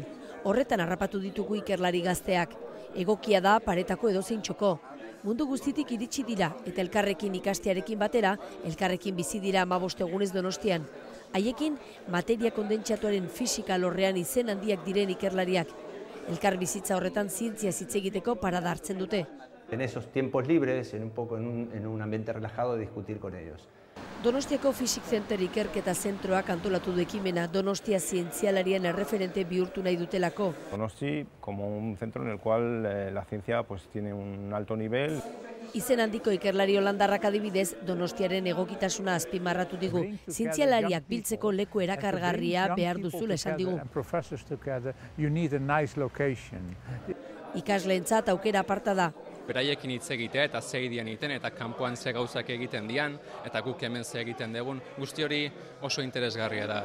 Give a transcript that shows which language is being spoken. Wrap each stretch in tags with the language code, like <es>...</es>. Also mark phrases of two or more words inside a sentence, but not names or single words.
<eu>Horretan harrapatu ditugu ikerlari gazteak. Egokia da paretako edozein txoko. Mundu guztitik iritsi dira eta elkarrekin ikastearekin batera, elkarrekin bizi dira 15 egunez Donostian. Haiekin materia kondentsatuaren fisika alorrean izen handiak diren ikerlariak. Elkar bizitza horretan zientzia hitz egiteko parada hartzen dute.</eu> <es>En esos tiempos libres, en un ambiente relajado, de discutir con ellos.</es> <eu>Donostiako Physics Center ikerketa zentroak antolatu du ekimena Donostia zientzialarien erreferente bihurtu nahi dutelako.</eu> <es>Donosti como un centro en el cual la ciencia pues tiene un alto nivel.</es> <eu>Izen handiko ikerlari holandarrak adibidez, Donostiaren egokitasuna azpimarratu digu. Zientzialariak biltzeko leku erakargarria behar duzula esan digu. Ikasleentzat aukera aparta da. Beraiekin hitz egitea eta ze idean egiten eta kanpoan ze gauzak egiten dian eta guk hemen ze egiten dugun, guzti hori oso interesgarria da.</eu>